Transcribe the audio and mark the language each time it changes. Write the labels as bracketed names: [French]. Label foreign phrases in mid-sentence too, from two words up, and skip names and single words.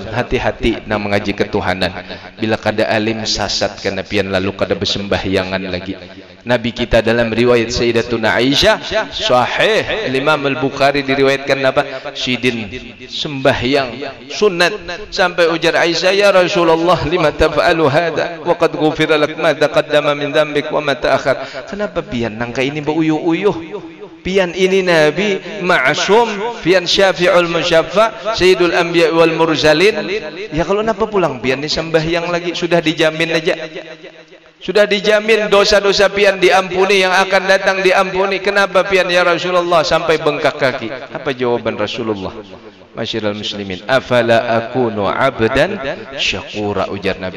[Banjar] Hati-hati nak mengaji ketuhanan. Bila kada alim sasat kena pian lalu kada bersembahyangan lagi. [Indonesian] Nabi kita dalam riwayat Sayyidatuna Aisyah sahih Imam Al-Bukhari diriwayatkan apa? [Banjar] Sidin sembahyang sunat sampai ujar Aisyah, [Arabic] يا رسول الله لم تفعل هذا وقد غفر لك ما تقدم من ذنبك وما تأخر. [Banjar] Kenapa pian nangka ini beuyuh-uyuh? Pian ini Nabi ma'asum, pian [Arabic] شافع المشفع, سيد الأنبياء والمرسلين. [Banjar] Ya kalau napa pulang pian ni sembahyang lagi, sudah dijamin aja. Sudah dijamin dosa-dosa pian diampuni, yang akan datang diampuni. Kenapa pian ya Rasulullah sampai bengkak kaki? Apa jawaban Rasulullah? [Arabic] معاشر المسلمين أفلا أكون عبدا شكورا, [Banjar] ujar Nabi.